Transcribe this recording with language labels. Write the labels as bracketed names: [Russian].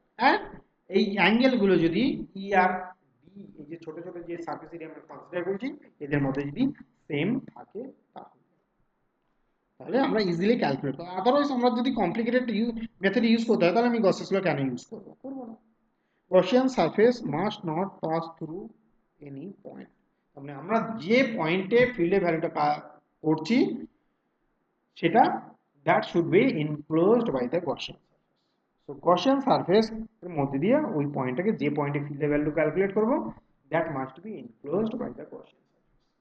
[Bangla] And এই angle গুলো যদি ই আর ডি, এই যে ছোট ছোট যে সারফেস এরিয়া আমরা কনসিডার করছি, এদের মধ্যে যদি সেম থাকে তাহলে আমরা ইজিলি ক্যালকুলেট করব। আদারওয়াইজ আমরা যদি কমপ্লিকেটেড মেথড ইউজ করতে হয় তাহলে আমি গসেস ল কেন ইউজ করব? করব না। [English] Gaussian surface must not pass through any point। [Bangla] মানে আমরা যে পয়েন্টে ফিল্ডের ভ্যালুটা করছি সেটা [English] that should be enclosed by the Gaussian surface। [Bangla] So Gaussian surface এর মধ্যে দিয়ে ওই পয়েন্টটাকে, যে পয়েন্টে ফিল্ডের ভ্যালু ক্যালকুলেট করব, [English] that must be enclosed by the Gaussian surface।